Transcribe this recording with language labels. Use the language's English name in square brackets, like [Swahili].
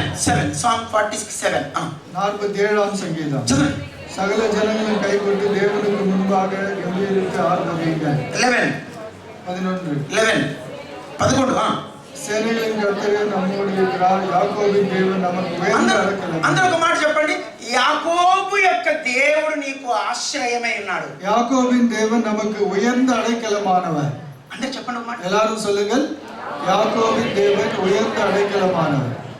[Tamil] 7 song 46 7. 47ஆம் சங்கீதம். [Telugu] చదవండి. [Tamil] சகல ஜனங்களும் கைகொண்டு தேவனுக்கு முன்பாக கம்பீரித்து ஆர்ப்பரியுங்கள். 11 11. சேனைகளின் கர்த்தரே நம்மோடு இருக்கிறார், யாக்கோபின் தேவன் நமக்கு உயர்ந்த அடைக்கலம். [Telugu] అందరూ ఒక మాట చెప్పండి, యాకోబు యొక్క దేవుడు నీకు ఆశ్రయమై ఉన్నాడు. [Tamil] யாக்கோபின் தேவன் நமக்கு உயர்ந்த அடைக்கலமானவர். [Telugu] అందరూ చెప్పండి ఒక మాట. [Tamil] எல்லாரும் சொல்லுங்கள். யாக்கோபின் தேவன் உயர்ந்த அடைக்கலமானவர்.